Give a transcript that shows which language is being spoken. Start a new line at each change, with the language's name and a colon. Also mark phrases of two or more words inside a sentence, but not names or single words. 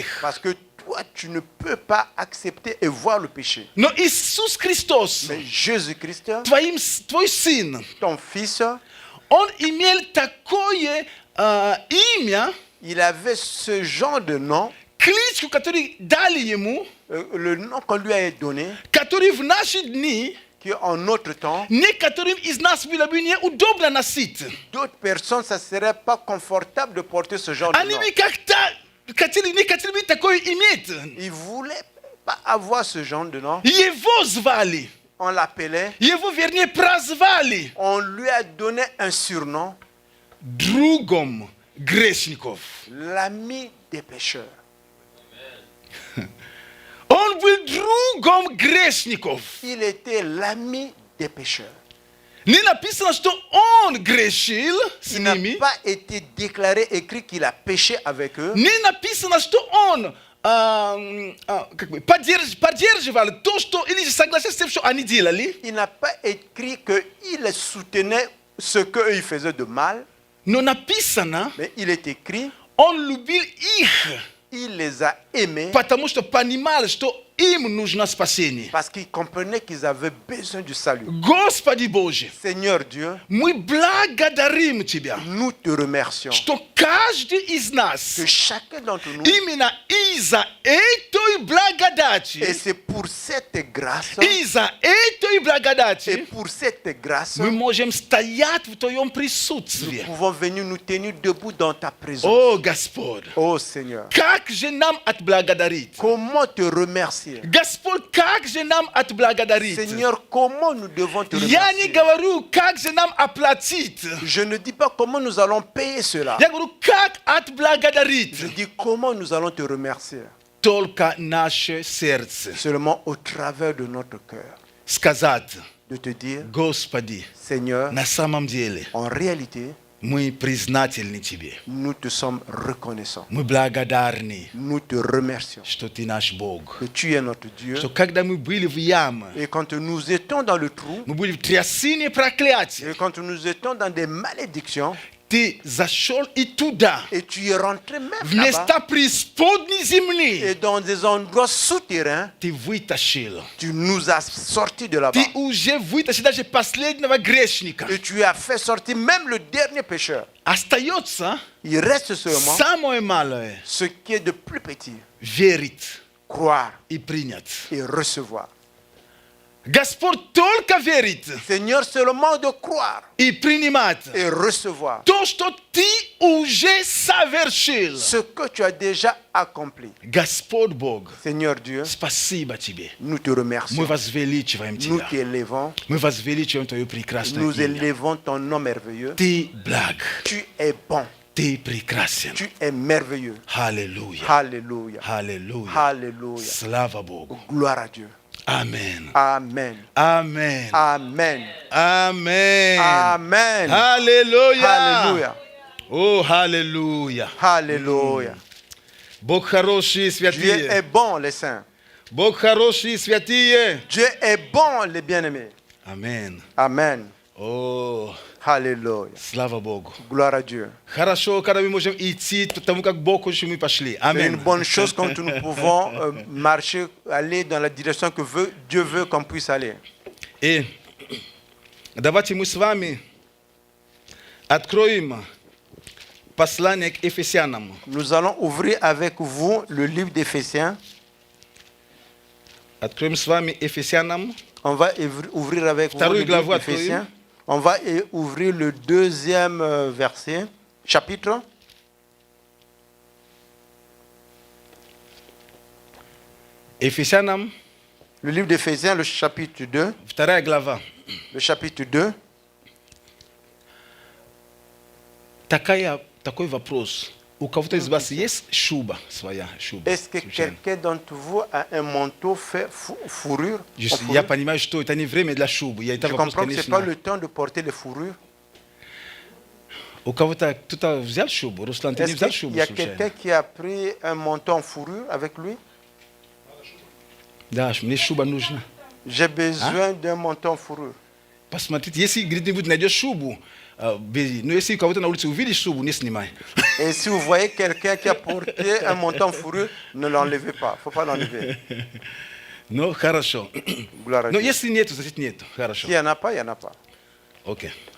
French: parce que toi, tu ne peux pas accepter et voir le péché.
Russian: Но Иисус Христос,
French: Mais Jésus-Christ,
Russian: твой Сын,
French: ton Fils,
Russian: Он имел такое имя,
French: il avait ce genre de nom
Russian: klitschko который dali ему,
French: le nom qu'on lui a donné,
Russian: который в наши дни
French: qui en notre temps,
Russian: некоторым из нас было бы неудобно носить.
French: d'autres personnes, ça ne serait pas confortable de porter ce genre de
Russian: Они
French: nom.
Russian: бы как-то хотели, не хотели бы такое иметь.
French: Ils ne voulaient pas avoir ce genre de nom.
Russian: Его звали,
French: On l'appelait,
Russian: его, вернее, прозвали
French: on lui a donné un surnom,
Russian: другом грешников.
French: l'ami des pécheurs.
Russian: Он был другом грешников.
French: Il était l'ami des pécheurs.
Russian: Не написано, что он грешил с
French: Il n'a
Russian: ними.
French: pas été déclaré, écrit qu'il a péché avec eux.
Russian: Не написано, что он как бы, поддерживал то, что или же согласился с тем, что они делали.
French: Il n'a pas écrit qu'il soutenait ce qu'eux faisaient de mal,
Russian: Но написано,
French: mais il est écrit,
Russian: он любил их,
French: il les a aimés
Russian: потому что понимал, что им нужно спасение.
French: parce qu'il comprenait qu'ils avaient besoin du salut.
Russian: Господи Боже,
French: Seigneur Dieu,
Russian: мы благодарим Тебя,
French: nous te remercions
Russian: что каждый из нас
French: que chacun d'entre nous,
Russian: именно из-за этой благодати,
French: et c'est pour cette grâce,
Russian: из-за этой
French: et
Russian: благодати
French: pour cette grâce,
Russian: мы можем стоять в Твоем
French: nous
Russian: присутствии.
French: pouvons venir nous tenir debout dans ta présence.
Russian: О, Господь,
French: Oh Seigneur,
Russian: как же нам отблагодарить?
French: comment te remercier?
Russian: Господь, как же нам отблагодарить?
French: Seigneur, comment nous devons te
Russian: Я не
French: remercier?
Russian: говорю, как же нам оплатить.
French: Je ne dis pas comment nous allons payer cela.
Russian: Я говорю, как отблагодарить?
French: Je dis comment nous allons te remercier.
Russian: Только наше сердце.
French: Seulement au travers de notre cœur.
Russian: Сказать,
French: De te dire,
Russian: Господи,
French: Seigneur,
Russian: на самом деле
French: en réalité,
Russian: мы признательны Тебе.
French: nous te sommes reconnaissants.
Russian: Мы благодарны,
French: Nous te remercions
Russian: что Ты наш Бог.
French: que tu es notre Dieu.
Russian: Что когда мы были в яме,
French: Et quand nous étions dans le trou,
Russian: мы были в трясине проклятия,
French: et quand nous étions dans des malédictions,
Russian: Ты зашел и туда,
French: et tu es rentré même
Russian: в
French: là-bas,
Russian: места преисподней
French: et
Russian: земли,
French: dans des endroits souterrains,
Russian: Ты вытащил.
French: tu nous as sortis de là-bas.
Russian: Ты уже вытащил даже последнего грешника.
French: Et tu as fait sortir même le dernier pécheur.
Russian: Остается
French: Il reste seulement
Russian: самое малое
French: ce qui est de plus petit, –
Russian: верить
French: croire
Russian: и принять.
French: et recevoir.
Russian: Господь только верит
French: Seigneur, seulement de croire
Russian: и принимать
French: et recevoir
Russian: то, что Ты уже совершил.
French: ce que tu as déjà accompli.
Russian: Господь Бог,
French: Seigneur Dieu,
Russian: спасибо Тебе.
French: nous te
Russian: Мы
French: remercions.
Russian: возвеличиваем
French: Nous
Russian: Тебя.
French: t'élevons.
Russian: Мы возвеличиваем Твое прекрасное
French: Nous
Russian: имя.
French: élevons ton nom merveilleux.
Russian: Ты благ,
French: Tu es bon.
Russian: Ты прекрасен.
French: Tu es merveilleux.
Russian: Аллилуйя.
French: Alléluia.
Russian: Аллилуйя.
French: Alléluia.
Russian: Слава Богу.
French: Gloire à Dieu.
Russian: Amen.
French: Amen.
Russian: Amen.
French: Amen.
Russian: Amen.
French: Amen.
Russian: Аллилуйя.
French: Alléluia.
Russian: О, аллилуйя.
French: Alléluia.
Russian: Бог хороший и
French: Dieu est
Russian: святые.
French: bon, les saints.
Russian: Бог хороший и святые.
French: Dieu est bon, les bien-aimés.
Russian: Amen.
French: Amen.
Russian: О,
French: Alléluia.
Russian: слава Богу.
French: Gloire à Dieu.
Russian: Хорошо, когда мы можем идти тому, как Бог хочет, мы пошли.
French: C'est une
Russian: Amen.
French: bonne chose quand nous pouvons marcher, aller dans la direction que Dieu veut qu'on puisse aller.
Russian: И давайте мы с вами откроем послание к Ефесянам.
French: Nous allons ouvrir avec vous le livre d'Éphésiens.
Russian: Откроем с вами Ефесянам.
French: On va ouvrir avec vous le
Russian: Вторую главу
French: livre d'Éphésiens. On va ouvrir le deuxième verset, chapitre.
Russian: Ефесянам,
French: Le livre d'Éphésiens, le chapitre 2.
Russian: вторая глава.
French: Le chapitre 2.
Russian: Такой вопрос. У кого-то из вас есть шуба своя? Шуба?
French: Est-ce que
Russian: случайно?
French: quelqu'un d'entre vous a un manteau fait fourrure? En
Russian: Я
French: fourrure?
Russian: понимаю, что это не время для шубы. Я это
French: Je
Russian: вопрос,
French: comprends que ce n'est pas
Russian: конечно.
French: le temps de porter les fourrures.
Russian: У кого-то кто-то взял шубу? Руслан, ты не
French: Est-ce
Russian: взял
French: qu'il
Russian: шубу
French: y a
Russian: случайно?
French: quelqu'un qui a pris un manteau en fourrure avec lui?
Russian: Да, мне шуба нужна.
French: J'ai besoin d'un manteau en fourrure.
Russian: Посмотрите, если где-нибудь найдешь шубу, бери. Но если у кого-то на улице увидишь шубу, не снимай.
French: Et si vous voyez quelqu'un qui a porté un manteau en fourrure, ne l'enlevez pas. Il ne faut pas l'enlever.
Russian: Ну, хорошо.
French: Gloire à
Russian: Но
French: Dieu.
Russian: если нету, значит нету. Хорошо.
French: S'il n'y en a pas, il n'y en a pas.
Russian: Окей.